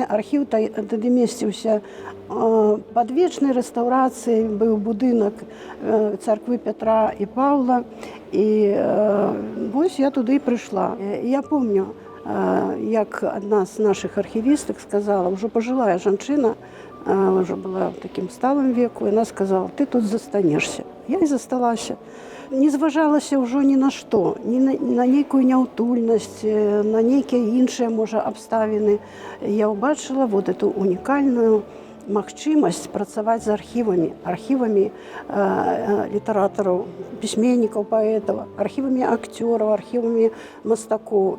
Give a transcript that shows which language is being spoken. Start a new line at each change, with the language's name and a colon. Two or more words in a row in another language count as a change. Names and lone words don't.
Belarusian: Архіў тады месціўся пад вечнай рэстаўрацыяй, быў будынак царквы Пятра і Паўла. І вось я туды і прыйшла. Я помню, як адна з нашых архівістак сказала, ўжо пажылая жанчына,
Russian: уже была
Belarusian: в таким сталым веку, и она сказала: ты тут застанешься. Я и засталася. Не зважалася ўжо ні на што, ні на нейкую няўтульнасць, на нейкія іншыя, можа, абставіны. Я ўбачыла
Russian: вот эту
Belarusian: унікальную магчымасць працаваць з архівамі літаратараў, пісьменнікаў, паэтаў, архівамі акцёраў, архівамі мастакоў.